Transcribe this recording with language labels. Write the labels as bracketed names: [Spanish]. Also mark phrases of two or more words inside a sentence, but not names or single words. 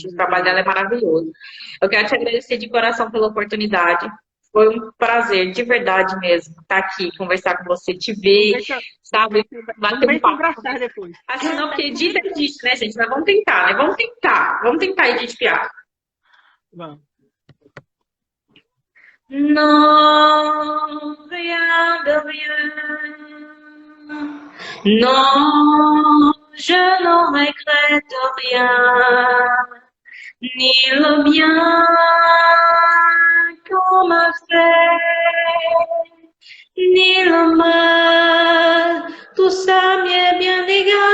[Portuguese] O trabalho dela é maravilhoso. Eu quero te agradecer de coração pela oportunidade. Foi um prazer, de verdade mesmo, estar aqui, conversar com você, te ver, sabe? Bater um papo. Depois. Assim, não, porque Edith é Edith, né, gente? Mas vamos tentar, né? Vamos tentar, Edith Piaf. Vamos. [French] Non, rien de rien. Non, je ne regrette rien. Ni le bien qu'on m'a fait, ni le mal, tout ça m'est bien égal.